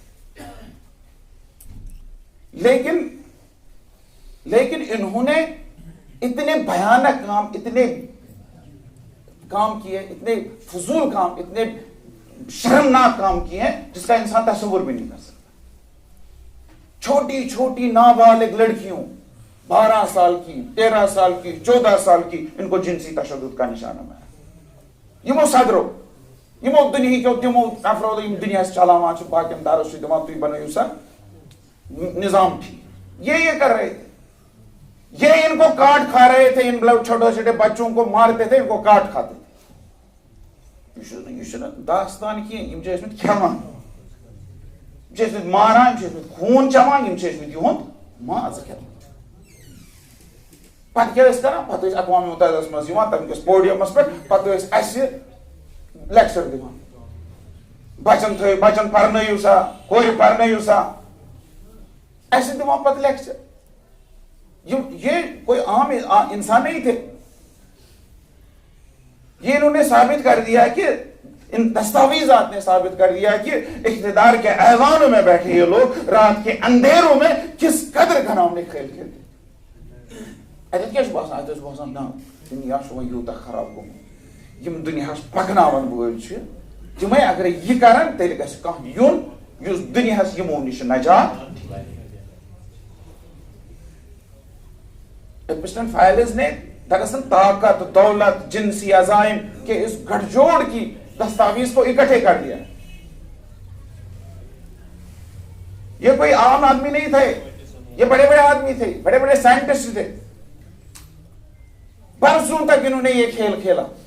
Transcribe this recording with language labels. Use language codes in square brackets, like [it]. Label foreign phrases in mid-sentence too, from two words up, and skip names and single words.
[ur] لیکن انہوں نے اتنے بھیانک کام، اتنے کام کیے، اتنے فضول کام، اتنے شرمناک کام کیے ہیں جس کا انسان تصور بھی نہیں کر سکتا. چھوٹی چھوٹی نابالغ لڑکیوں 12 سال کی، 13 سال کی، 14 سال کی، ان کو جنسی تشدد کا نشانہ بنایا. [ks] یمو صدرو یمو دنیا کے تمو افراد یم دنیا چلاوان چھ باقین دارو سی دپان تُہۍ بنٲیِو سا نظام ٹھیک. [ur] یہ کر رہے تھے، یہ ان کو کاٹ کھا رہے تھے، ان چھوٹے چھوٹے بچوں کو مارتے تھے، ان کو کاٹ کھاتے تھے. یہ داستان کی [ks] یم چھ ٲسمٕتۍ کھٮ۪وان، یم چھ ٲسمٕتۍ ماران، یم چھ ٲسمٕتۍ خوٗن چٮ۪وان، یم چھ ٲسمٕتۍ یِہُنٛد ماز کھٮ۪وان. پتہٕ کیٛاہ ٲسۍ کران؟ پتہٕ ٲسۍ اقوام متحدہس منٛز یِوان تَمہِ کِس پوڈیمس پٮ۪ٹھ، پتہٕ ٲسۍ اَسہِ لیکچر دِوان، بچن پرنٲیِو سا، کورِ پرنٲیِو سا، ایسے دِوان پتہٕ لیکچر. [ur] یہ کوئی عام انسان نہیں تھے. یہ انہوں نے ثابت کر دیا کہ ان دستاویزات نے ثابت کر دیا کہ اقتدار کے ایوانوں میں بیٹھے یہ لوگ رات کے اندھیروں میں کس قدر گھناؤنے کھیل کھیلتے. [ks] اتھ کیا باسان؟ اتھ باسان نا دنیا یوتاہ خراب گوٚمُت، یم دنیا پکناون وٲلۍ چھِ تمے اگر یہ کرن تیٚلہِ گژھِ کانٛہہ یُن یُس دنیاہس یمو نش نجات. [ur] ایپسٹن فائلز نے دراصل طاقت، دولت، جنسی عزائم کے اس گٹھ جوڑ کی دستاویز کو اکٹھے کر دیا. یہ کوئی عام آدمی نہیں تھے، یہ بڑے بڑے آدمی تھے، بڑے بڑے سائنٹسٹ تھے. برسوں تک انہوں نے یہ کھیل کھیلا.